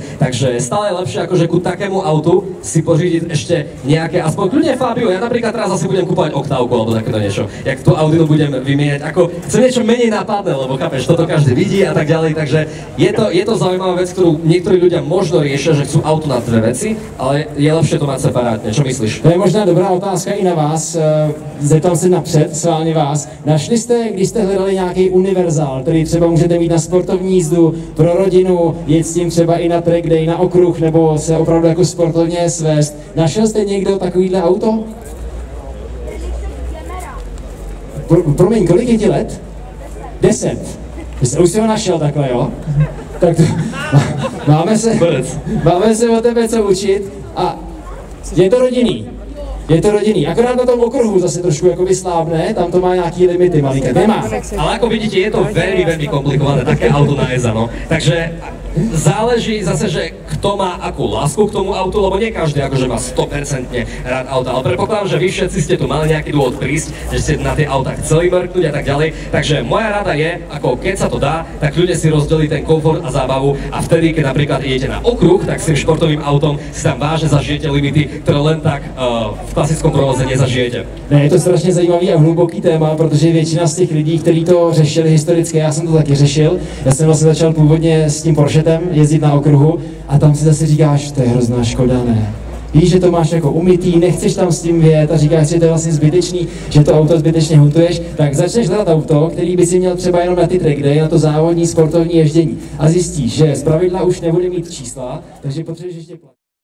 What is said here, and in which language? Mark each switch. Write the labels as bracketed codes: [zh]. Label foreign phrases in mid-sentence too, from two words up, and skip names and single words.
[sk] Takže stále je lepšie akože ku takému autu si pořídiť ešte nejaké, aspoň kľudne Fabio, ja napríklad teraz asi budem kúpovať Oktávku alebo takéto niečo. Jak tú Audinu budem vymieňať, ako chcem niečo menej nápadné, lebo chápeš, toto každý vidí a tak ďalej, takže je to zaujímavá vec, ktorú niektorí ľudia možno riešia, že chcú auto na dve veci, ale je lepšie to mať separátne. Čo myslíš? [cs] To je možná dobrá otázka i na vás. Zeptám se napřed, sválně vás. Našli jste, když jste hledali nějaký univerzál, který třeba můžete mít na sportovní jízdu, pro rodinu, jet s tím třeba i na [en] track day, [cs] na okruh, nebo se opravdu jako sportovně svést. Našel jste někdo takovýhle auto? Promiň, kolik je ti let? 10. Už jsi ho našel takhle, jo? Tak to, máme se o tebe co učit a je to rodinný. Je to rodinný, akorát na tom okruhu zase trošku jakoby slábne, tam to má nějaký limity malinké, nemá. [sk] Ale ako vidíte, je to veľmi komplikované, také auto na EZA, no. Takže záleží zase, že kto má akú lásku k tomu autu, lebo nie každý akože má 100% rád auta, ale predpokladám, že vy všetci ste tu mali nejaký dôvod prísť, že ste na tie auta chceli mrknúť a tak ďalej, takže moja rada je, ako keď sa to dá, tak ľudia si rozdelí ten komfort a zábavu a vtedy, keď napríklad idete na okruh, tak s tým športovým autom si tam vážne zažijete limity, ktoré len tak v klasickom provoze nezažijete. [cs] Ne, je to strašně zajímavý a hluboký téma, protože většina z těch lidí, kteří to řešili historicky, já jsem to taky řešil, já jsem vlastně začal původně s tím Porschetem jezdit na okruhu a tam si zase říkáš, to je hrozná škoda, ne. Víš, že to máš jako umytý, nechceš tam s tím vyjet a říkáš si, že to je vlastně zbytečný, že to auto zbytečně huntuješ, tak začneš hledat auto, který by si měl třeba jenom na ty [en] track day, [cs] na to závodní sportovní ježdění a zjistíš, že zpravidla už nebude mít čísla, takže potřebuješ ještě platit.